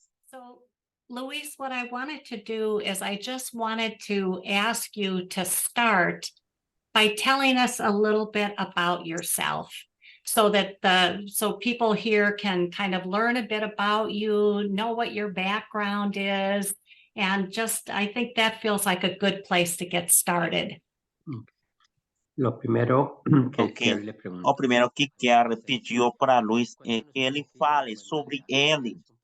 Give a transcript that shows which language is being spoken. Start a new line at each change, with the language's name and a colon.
English: So, Luis, what I wanted to do is I just wanted to ask you to start by telling us a little bit about yourself so that so people here can kind of learn a bit about you, know what your background is, and just I think that feels like a good place to get started.
Spanish: Lo primero que Kerry le preguntó.
Portuguese: O primeiro que Kerry pediu para Luis é que ele fale sobre ele.